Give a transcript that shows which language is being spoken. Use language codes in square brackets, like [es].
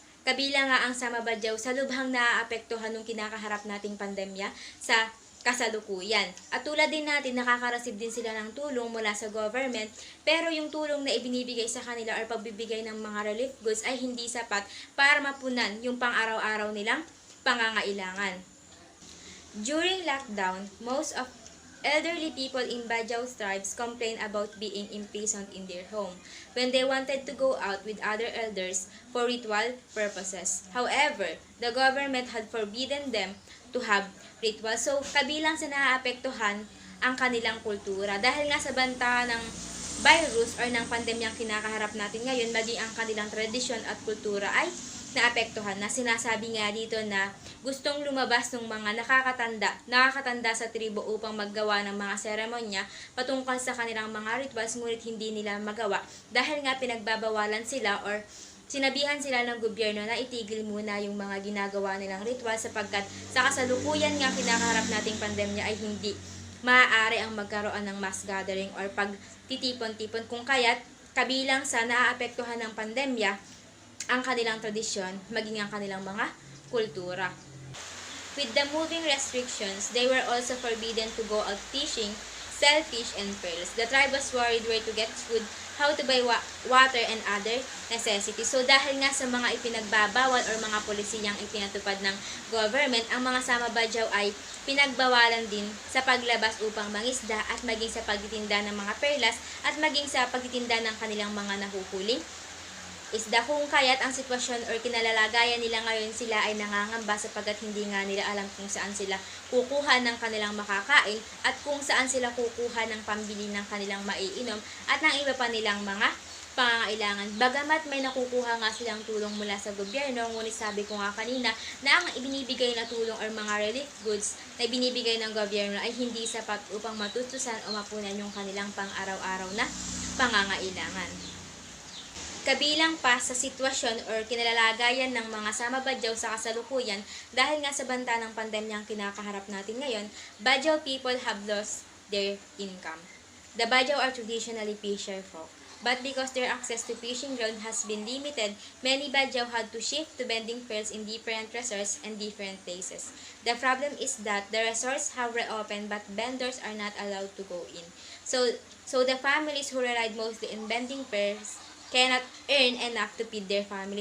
[tl] Kabilang nga ang Sama Bajau sa lubhang naaapektuhan ng kinakaharap nating pandemya sa kasalukuyan. At tulad din natin, nakaka-receive din sila ng tulong mula sa government, pero yung tulong na ibinibigay sa kanila or pagbibigay ng mga relief goods ay hindi sapat para mapunan yung pang-araw-araw nilang pangangailangan. [en] During lockdown, most of elderly people in Badjao tribes complain about being imprisoned in their home when they wanted to go out with other elders for ritual purposes. However, the government had forbidden them to have ritual. [tl] So, kabilang sa naaapektuhan ang kanilang kultura. Dahil nga sa banta ng virus or ng pandemyang kinakaharap natin ngayon, maging ang kanilang tradisyon at kultura ay naapektuhan na. Sinasabi nga dito na gustong lumabas ng mga nakakatanda sa tribo upang maggawa ng mga seremonya patungkol sa kanilang mga rituals, ngunit hindi nila magawa dahil nga pinagbabawalan sila or sinabihan sila ng gobyerno na itigil muna yung mga ginagawa nilang ritual sapagkat sa kasalukuyan nga kinakaharap nating pandemya ay hindi maaari ang magkaroon ng mass gathering or pagtitipon-tipon, kung kaya't kabilang sa naaapektuhan ng pandemya ang kanilang tradisyon, maging ang kanilang mga kultura. [en] With the moving restrictions, they were also forbidden to go out fishing, sell fish and pearls. The tribe was worried where to get food, how to buy water and other necessities. [tl] So dahil nga sa mga ipinagbabawal or mga polisiyang ipinatupad ng government, ang mga Sama Bajau ay pinagbawalan din sa paglabas upang mangisda at maging sa pagtitinda ng mga perlas at maging sa pagtitinda ng kanilang mga nahuhuling isda. Kung kaya't ang sitwasyon or kinalalagayan nila ngayon, sila ay nangangamba sapagkat hindi nga nila alam kung saan sila kukuha ng kanilang makakain at kung saan sila kukuha ng pambili ng kanilang maiinom at ng iba pa nilang mga pangangailangan. Bagamat may nakukuha nga silang tulong mula sa gobyerno, ngunit sabi ko nga kanina na ang ibinibigay na tulong or mga relief goods na ibinibigay ng gobyerno ay hindi sapat upang matustusan o mapunan yung kanilang pang-araw-araw na pangangailangan. Kabilang pa sa sitwasyon or kinalalagayan ng mga Sama Bajau sa kasalukuyan dahil nga sa banta ng pandemyang kinakaharap natin ngayon, [en] Bajau people have lost their income. The Bajau are traditionally fisher folk, but because their access to fishing ground has been limited, many Bajau had to shift to bending pearls in different resorts and different places. The problem is that the resorts have reopened but vendors are not allowed to go in. So the families who relied mostly in bending pearls cannot earn enough to feed their family.